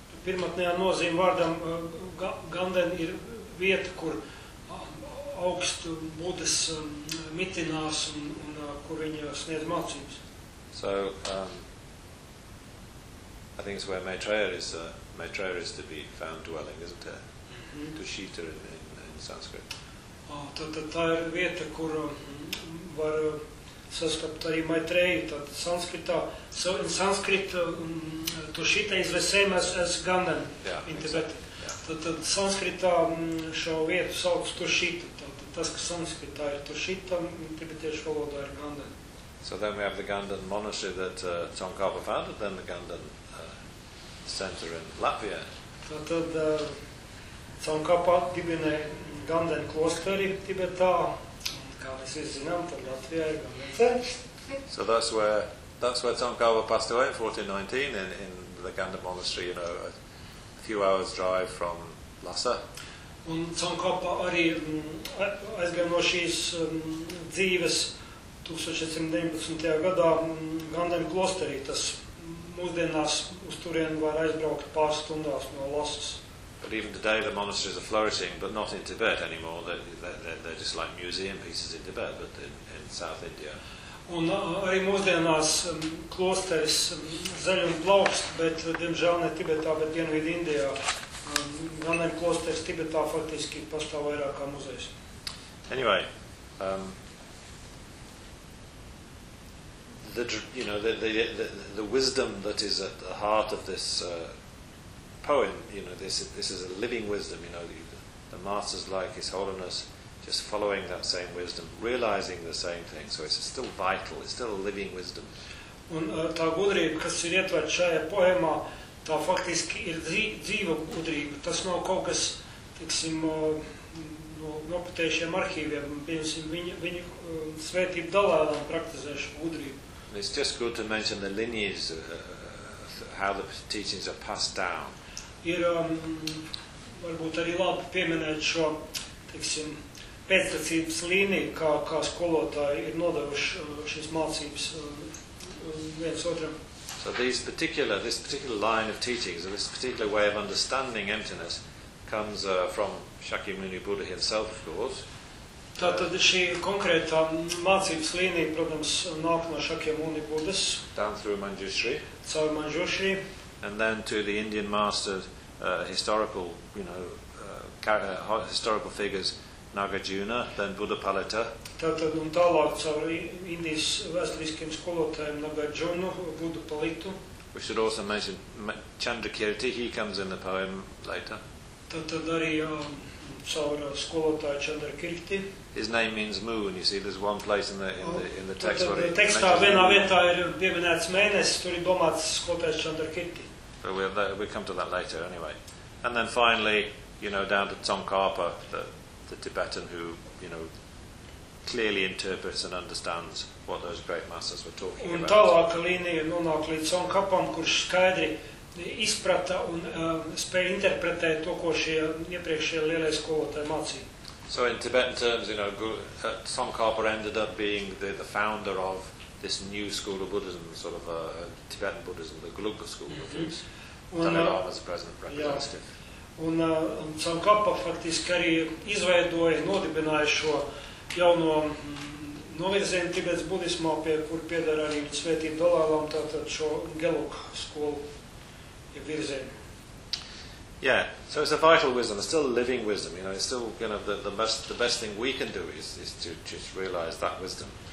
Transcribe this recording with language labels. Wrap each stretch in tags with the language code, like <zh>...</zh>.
<lv>Pirmatnējā nozīme vārdam Ganden ir vieta, kur augst Buddhas mitinās un kur viņa sniedz mācības.</lv> <en>So I think it's where Maitreya is to be found dwelling, isn't it? Mm-hmm. Tushita in Sanskrit.</en> <lv>Tā ir vieta, kur var sastapt arī Maitreya, tad Sanskritā.</lv> <en>So in Sanskrit, Tushita is the same as Ganden, yeah, in Tibet. Exactly. Yeah.</en> <lv>Tad Sanskritā šo vietu sauc Tushita. Tad tas, ka Sanskritā ir Tushita, tibetiešu valodā ir Ganden.</lv> <en>So then we have the Ganden monastery that Tsongkhapa founded, then the Ganden center in Latvia.</en> <lv>Tātad Tsongkhapa dibinēja Ganden klosteri Tibetā, kā mēs visi zinām, tad Latvijā ir Ganden center.</lv> <en>So that's where Tsongkhapa passed away in 1419 in the Ganden monastery, you know, a few hours drive from Lhasa.</en> <lv>Un Tsongkhapa arī aizgāja no šīs dzīves 1419. Gadā Ganden klosterī, tas mūsdienās uz turienu var aizbraukt pāris stundās no Lhasas.</lv> <en>But even today the monasteries are flourishing, but not in Tibet anymore. They're just like museum pieces in Tibet, but in South India.</en> <lv>Un arī mūsdienās klosteris zaļ un plaukst, bet diemžēl ne Tibetā, bet dienvidu Indijā. Ganden klosteris Tibetā faktiski pastāv vairāk kā muzejs.</lv> <en>Anyway, the, you know, the wisdom that is at the heart of this poem, you know, this is a living wisdom, you know, the master's like His Holiness, just following that same wisdom, realizing the same thing, so it's still vital, it's still a living wisdom.</en> <lv>Un tā gudrība, kas ir ietvērt šajā poemā, tā faktiski ir dzīva gudrība, tas nav kaut kas, tiksim, nopatējušiem arhīviem, pieņemsim, viņu svētību dalēlam praktizējuši gudrību.</lv> <en>It's just good to mention the lineages, how the teachings are passed down.</en> <lv>Ir varbūt arī labi pieminēt šo, teiksim, pēctecības līniju, kā skolotāji ir nodevuši šīs mācības viens otram.</lv> <en>So this particular line of teachings, this particular way of understanding emptiness, comes from Shakyamuni Buddha himself, of course.</en> <lv>Tātad šī konkrētā mācības līnija, protams, nāk no Shakyamuni Buddhas.</lv> <en>Down through Manjushri.</en> <lv>Caur Manjushri.</lv> <en>And then to the Indian master, historical, you know, historical figures, Nagarjuna, then Buddha Palita.</en> <lv>Tātad un tālāk caur Indijas vēsturiskiem skolotājiem Nagarjuna, Buddha Palitu.</lv> <en>We should also mention Chandrakirti, he comes in the poem later.</en> <lv>Tātad arī caur skolotāju Chandrakirti.</lv> <en>His name means moon. You see, there's one place in the text where it</en> <lv>tekstā vienā vietā ir pieminēts mēnesis, tur ir domāts skolotājs Chandrakirti.</lv> <en>But we come to that later anyway. And then finally, you know, down to Tsongkhapa, the Tibetan who, you know, clearly interprets and understands what those great masters were talking about.</en> <lv>Un tālāk līnija nonāk līdz Tsongkhapam, kurš skaidri izprata un spēja interpretēt to, ko šie iepriekšējie lielie skolotāji mācīja.</lv> <en>So in Tibetan terms, you know, Tsongkhapa ended up being the founder of this new school of Buddhism, sort of a Tibetan Buddhism, the Gelugpa school of Buddhism. Dalai Lama's present representative.</en> <lv>Un Tsongkhapa faktiski arī izveidoja, nodibināja šo jauno novirzienu Tibetas budismā, pie kur pieder arī svētība Dalai Lama, tātad šo Gelug skolu virzienu.</lv> <en>Yeah, so it's a vital wisdom, it's still living wisdom, you know, it's still, you know, the best thing we can do is to just realize that wisdom.</en>